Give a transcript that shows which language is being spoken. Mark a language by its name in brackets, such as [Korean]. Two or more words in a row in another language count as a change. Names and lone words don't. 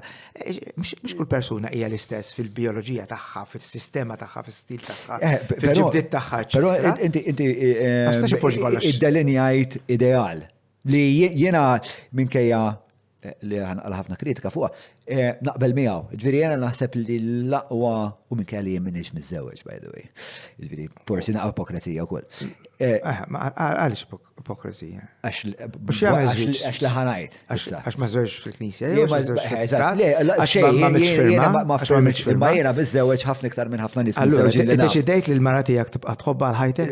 [Maltese] Mhux kull persuna hija l-istess fil-bioloġija tagħha, fis-sistema tagħha, fis-stil tagħha, fil-ġibdiet tagħha. Però inti iddelinjajt ideal li jiena minkejja li għal ħafna kritika fuqha, naqbel miegħu. Ġifieri jiena naħseb li l-aqwa u minkejja li jien m'iniex miżżewweġ [English] by the way. [Maltese] Ġifieri forsi naqgħu ipokrazija wkoll. Għaliex ipokrazija? Għax li ħanajt. Għax ma żewġ fil-Knisja. Ma jiena miżżewweġ ħafna iktar minn ħafna nies. Allura iddeċidejt li l-mara tiegħek tibqa' tħobba għal ħajtek?